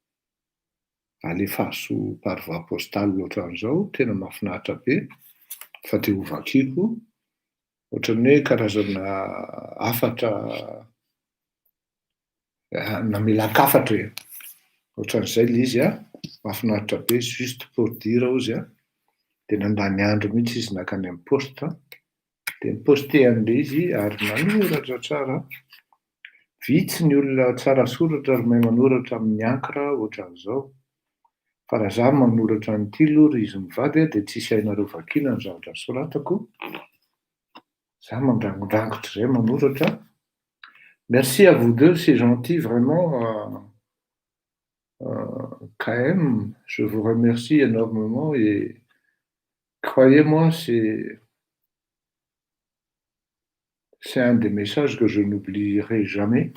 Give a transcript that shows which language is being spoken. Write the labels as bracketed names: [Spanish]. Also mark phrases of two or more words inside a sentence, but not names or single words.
[Malagasy] alefaso [French] par voie postale [Malagasy] ohatran'izao, tena mahafinaritra be, fa te ho vakiako, ohatran'ny hoe karazana afatra namelakafatra hoe, ohatran'izay le izy a, mahafinaritra be, [French] juste pour dire [Malagasy] ozy a, de nandany andro mihitsy izy nakany amin'ny poste, de niposte an'le izy ary nanoratra tsara. Vitsy ny olona tsara soratra ary mahay manoratra amin'ny encre ohatran'izao. Fa raha zaho manoratra an'ity lory izy mivady de tsisy hainareo vakiana ny zavatra soratako. Zaho mandrangodrangotra zay manoratra. [French] Merci à vous deux, c'est gentil, vraiment. Quand même, je vous remercie énormément et croyez-moi, c'est un des messages que je n'oublierai jamais.